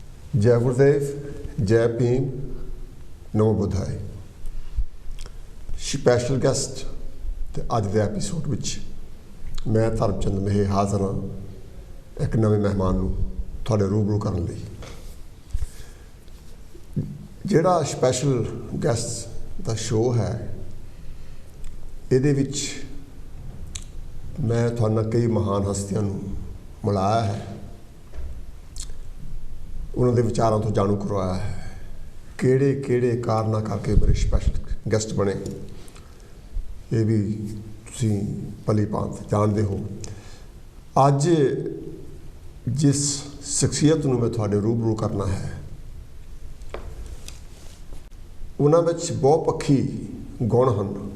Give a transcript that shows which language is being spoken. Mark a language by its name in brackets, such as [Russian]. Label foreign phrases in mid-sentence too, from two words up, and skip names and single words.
[Hindi] जय गुरुदेव, जय भीम, नमो बुद्धाय। [English] special guest [Punjabi] ਤੇ ਅਜ ਕੇ ਐਪੀਸੋਡ ਵਿਚ ਮੈਂ ਧਰਮਚੰਦ ਮੇਹੇ ਹਾਜ਼ਰ ਹਾਂ ਇਕ ਨਵੇ ਮਹਿਮਾਨ ਨੂੰ ਤੁਹਾਡੇ ਰੂਬਰੂ ਕਰਨ ਲਈ। ਜਿਹੜਾ [English] special guest [Punjabi] ਦਾ ਸ਼ੋ ਹੈ ਇਹਦੇ ਵਿਚ ਮੈਂ ਤੁਹਾਡੇ ਨਾਲ ਕਈ ਮਹਾਨ ਹਸਤੀਆਂ ਨੂੰ ਮਿਲਾਇਆ ਹੈ, ਉਨ੍ਹੋਂਨੇ ਵਿਚਾਰਾਂ ਤੋ ਜਾਣੂ ਕਰਵਾਇਆ ਹੈ, ਕਿਹੜੇ ਕਿਹੜੇ ਕਾਰਣਾਂ ਕਰਕੇ ਮੇਰੇ [English] special guest [Punjabi] ਬਣੇ ਯੇ ਭੀ ਤੁਸੀ ਭਲੀ ਭਾਂਤ ਜਾਨਤੇ ਹੋ। ਅਜ ਜਿਸ ਸ਼ਖ਼ਸੀਅਤ ਨੂੰ ਮੈਂ ਤੁਹਾਡੇ ਰੂਬਰੂ ਕਰਨਾ ਹੈ ਉਨ੍ਹਾਂ ਵਿਚ ਬਹੁਪੱਖੀ ਗੁਣ ਹੈਂ।